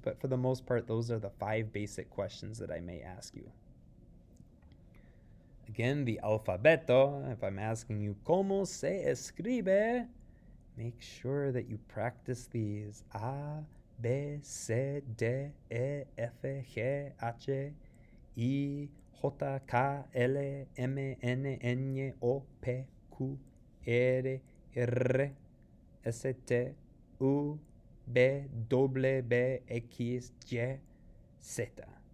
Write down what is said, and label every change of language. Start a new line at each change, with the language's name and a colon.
English: But for the most part, those are the 5 basic questions that I may ask you. Again, the alfabeto, if I'm asking you,
Spanish: ¿Cómo se escribe?
English: Make sure that you practice these.
Spanish: A, B, C, D, E, F, G, H, I, J, K, L, M, N, N, O, P, Q, R, R, S, T, U, B, W, B, X, Y, Z.